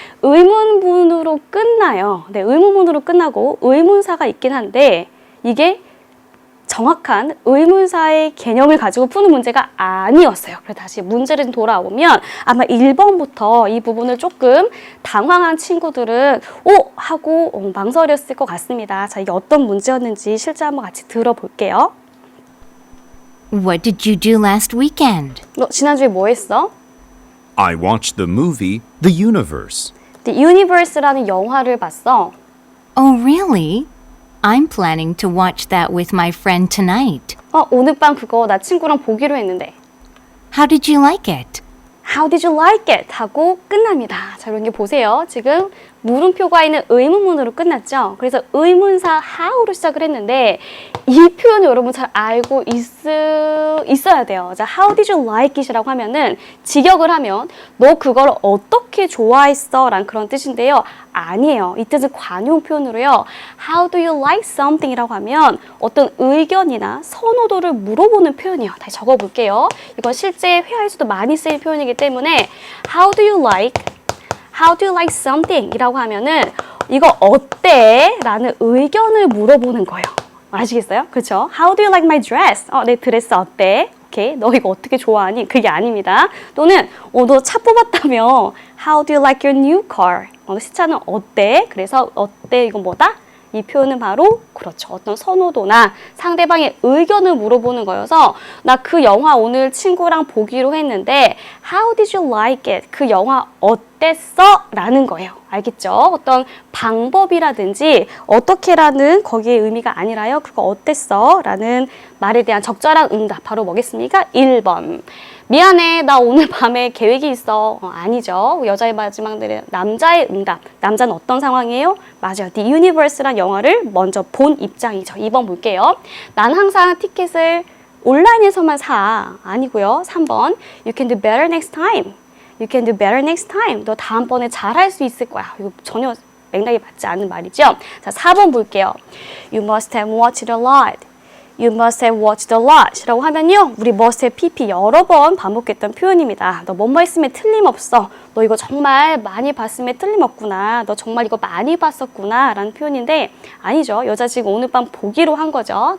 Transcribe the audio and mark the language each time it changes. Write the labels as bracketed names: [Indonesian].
[Korean] 의문문으로 끝나요. 네, 의문문으로 끝나고 의문사가 있긴 한데 이게 정확한 의문사의 개념을 가지고 푸는 문제가 아니었어요. 그래서 다시 문제를 돌아오면 아마 1번부터 이 부분을 조금 당황한 친구들은 하고 망설였을 것 같습니다. 자, 이게 어떤 문제였는지 실제 한번 같이 들어볼게요. [English] What did you do last weekend? [Korean] 너 지난주에 뭐 했어? [English] I watched the movie The Universe. [Korean] The Universe라는 영화를 봤어. [English] Oh, really? I'm planning to watch that with my friend tonight. [Korean] 오늘 밤 그거 나 친구랑 보기로 했는데. [English] How did you like it? How did you like it? [Korean] 하고 끝납니다. 자, 이런 게 보세요. 지금 물음표가 있는 의문문으로 끝났죠. 그래서 의문사 how로 시작을 했는데 이 표현 여러분 잘 알고 있어야 돼요. 자, [English] how did you like it [Korean] 이라고 하면은 직역을 하면 너 그걸 어떻게 좋아했어? 라는 그런 뜻인데요. 아니에요. 이 뜻은 관용 표현으로요. [English] How do you like something? [Korean] 이라고 하면 어떤 의견이나 선호도를 물어보는 표현이에요. 다시 적어볼게요. 이건 실제 회화에서도 많이 쓰이는 표현이기 때문에 [English] How do you like something? [Korean] 이라고 하면은 이거 어때? 라는 의견을 물어보는 거예요. 아시겠어요? 그렇죠? [English] How do you like my dress? [Korean] 내 드레스 어때? 오케이. 너 이거 어떻게 좋아하니? 그게 아닙니다. 또는 너 차 뽑았다며 [English] How do you like your new car? [Korean] 새 차는 어때? 그래서 어때? 이건 뭐다? 이 표현은 바로 그렇죠. 어떤 선호도나 상대방의 의견을 물어보는 거여서 나 그 영화 오늘 친구랑 보기로 했는데 [English] How did you like it? [Korean] 그 영화 어땠어? 라는 거예요. 알겠죠? 어떤 방법이라든지 어떻게라는 거기에 의미가 아니라요. 그거 어땠어? 라는 말에 대한 적절한 응답 바로 뭐겠습니까? 1번. 미안해, 나 오늘 밤에 계획이 있어. 아니죠. 여자의 마지막들은 남자의 응답. 남자는 어떤 상황이에요? 맞아요. The Universe란 영화를 먼저 본 입장이죠. 2번 볼게요. 난 항상 티켓을 온라인에서만 사. 아니고요. 3번. [English] You can do better next time. You can do better next time. [Korean] 너 다음번에 잘할 수 있을 거야. 이거 전혀 맥락이 맞지 않는 말이죠. 자, 4번 볼게요. [English] You must have watched a lot. You must have watched a lot [Korean] 라고 하면요. 우리 must have pp 여러 번 반복했던 표현입니다. 너 뭐뭐 했으면 틀림없어. 너 이거 정말 많이 봤으면 틀림없구나. 너 정말 이거 많이 봤었구나. 라는 표현인데 아니죠. 여자 지금 오늘 밤 보기로 한 거죠.